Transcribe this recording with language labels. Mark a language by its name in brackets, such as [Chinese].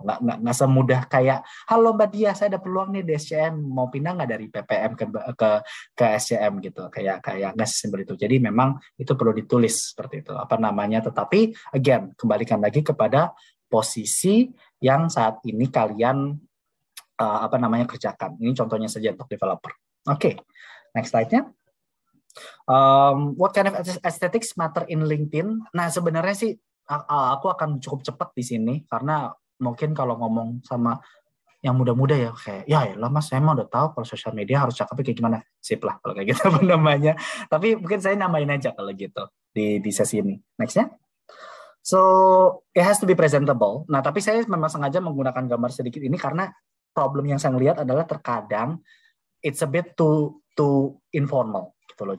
[Indonesian] Nggak semudah kayak, halo Mbak Dia, saya ada peluang nih di SCM, mau pindah nggak dari PPM ke SCM gitu. Kayak nggak sesimpel itu. Jadi memang itu perlu ditulis seperti itu. Tetapi again, kembalikan lagi kepada posisi yang saat ini kalian kerjakan. Ini contohnya saja untuk developer. Oke, next slide-nya. [English] What kind of aesthetics matter in LinkedIn? [Indonesian] Nah, sebenarnya sih aku akan cukup cepat di sini karena mungkin kalau ngomong sama yang muda-muda ya kayak ya Mas, saya mah udah tahu kalau sosial media harus cakepnya kayak gimana. Sip lah kalau kayak gitu Tapi mungkin saya nambahin aja kalau gitu di sesi ini. Next-nya. [English] So, it has to be presentable. [Indonesian] Nah, tapi saya memang sengaja menggunakan gambar sedikit ini karena problem yang saya lihat adalah terkadang [English] it's a bit too informal [Indonesian] gitu loh.